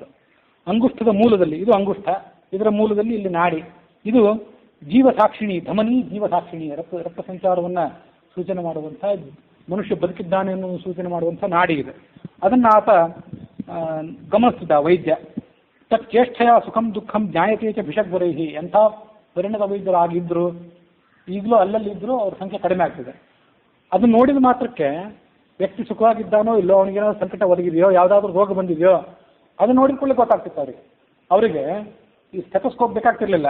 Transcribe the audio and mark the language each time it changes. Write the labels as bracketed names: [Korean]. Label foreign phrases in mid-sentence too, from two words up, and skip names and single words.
[Kannada] ಅಂಗುಷ್ಠದ ಮೂಲದಲ್ಲಿ, ಇದು ಅಂಗುಷ್ಠ, ಇದರ ಮೂಲದಲ್ಲಿ ಇಲ್ಲಿ ನಾಡಿ. ಇದು ಜೀವಸಾಕ್ಷಿಣಿ, ಧಮನಿ ಜೀವಸಾಕ್ಷಿಣಿ, ರಕ್ತ ಸಂಚಾರವನ್ನು ಸೂಚನೆ ಮಾಡುವಂಥ, ಮನುಷ್ಯ ಬದುಕಿದ್ದಾನೆ ಅನ್ನೋ ಸೂಚನೆ ಮಾಡುವಂಥ ನಾಡಿ ಇದೆ. ಅದನ್ನು ಆತ ಗಮನಿಸ್ತಿದ್ದ ವೈದ್ಯ. [Sanskrit] ತತ್ ಚೇಷ್ಟೆಯ ಸುಖಂ ದುಃಖಂ ಜ್ಞಾಯತೆ ಭಿಷಗ್ವರೈಹಿ. [Kannada] ಎಂಥ ಪರಿಣತ ವೈದ್ಯರಾಗಿದ್ದರು, ಈಗಲೂ ಅಲ್ಲಲ್ಲಿ ಇದ್ದರೂ ಅವ್ರ ಸಂಖ್ಯೆ ಕಡಿಮೆ ಆಗ್ತಿದೆ. ಅದನ್ನು ನೋಡಿದ ಮಾತ್ರಕ್ಕೆ ವ್ಯಕ್ತಿ ಸುಖವಾಗಿದ್ದಾನೋ ಇಲ್ಲೋ, ಅವನಿಗೇನೋ ಸಂಕಟ ಒದಗಿದೆಯೋ, ಯಾವುದಾದ್ರೂ ರೋಗ ಬಂದಿದೆಯೋ, ಅದನ್ನು ನೋಡಿಕೊಳ್ಳಿ ಗೊತ್ತಾಗ್ತಿತ್ತು ಅವರಿಗೆ. ಅವರಿಗೆ ಈ ಸ್ಟೆಥೋಸ್ಕೋಪ್ ಬೇಕಾಗ್ತಿರ್ಲಿಲ್ಲ.